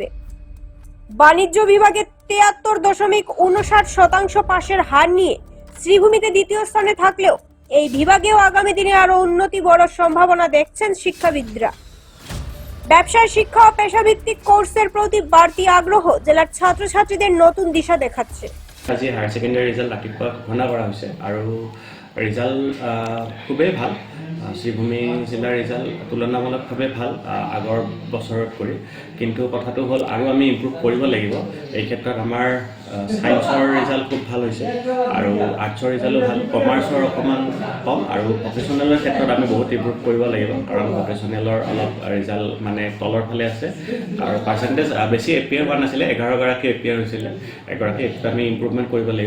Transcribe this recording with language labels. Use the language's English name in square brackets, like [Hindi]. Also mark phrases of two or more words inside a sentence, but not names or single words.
[Bangla] বাণিজ্য বিভাগে 73.59% পাশের হার নিয়ে শ্রীভূমিতে দ্বিতীয় স্থানে থাকলেও এই বিভাগেও আগামী দিনে আরো উন্নতি বড় সম্ভাবনা দেখছেন শিক্ষাবিদরা। ব্যবসায় শিক্ষা ও পেশাভিত্তিক কোর্সের প্রতি বাড়তি আগ্রহ জেলার ছাত্রছাত্রীদের নতুন দিশা দেখাচ্ছে। [Assamese] আজি [English] higher secondary result [Assamese] ৰাতিপুৱা ঘোষণা কৰা হৈছে আৰু ৰিজাল্ট খুবেই ভাল। শ্ৰীভূমি জিলাৰ ৰিজাল্ট তুলনামূলকভাৱে ভাল আগৰ বছৰত কৰি, কিন্তু কথাটো হ'ল আৰু আমি ইম্প্ৰুভ কৰিব লাগিব। এই ক্ষেত্ৰত আমাৰ ছায়েন্সৰ ৰিজাল্ট খুব ভাল হৈছে আৰু আৰ্টছৰ ৰিজাল্টো ভাল, কমাৰ্চৰ অকণমান কম, আৰু ভকেশ্যনেলৰ ক্ষেত্ৰত আমি বহুত ইম্প্ৰুভ কৰিব লাগিব, কাৰণ ভকেশ্যনেলৰ অলপ ৰিজাল্ট মানে তলৰ ফালে আছে আৰু পাৰ্চেণ্টেজ বেছি এপিয়াৰ হোৱা নাছিলে, 11গৰাকী এপিয়াৰ হৈছিলে, এগৰাকী আমি ইম্প্ৰুভমেণ্ট কৰিব লাগিব।